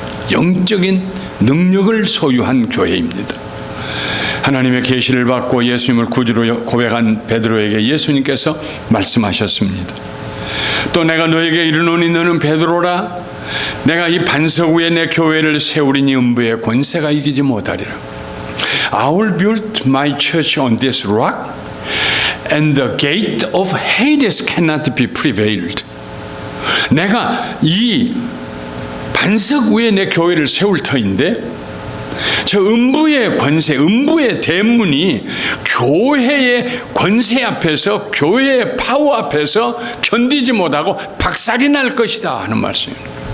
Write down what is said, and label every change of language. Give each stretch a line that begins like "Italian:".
Korean: 영적인 능력을 소유한 교회입니다. 하나님의 계시를 받고 예수님을 구주로 고백한 베드로에게 예수님께서 말씀하셨습니다. 또 내가 너에게 이르노니 너는 베드로라. 내가 이 반석 위에 내 교회를 세우리니 음부의 권세가 이기지 못하리라.
English: I will build my church on this rock, and the gate of Hades cannot be prevailed.
Korean: 내가 이 반석 위에 내 교회를 세울 터인데 저 음부의 권세, 음부의 대문이 교회의 권세 앞에서, 교회의 파워 앞에서 견디지 못하고 박살이 날 것이다 하는 말씀입니다.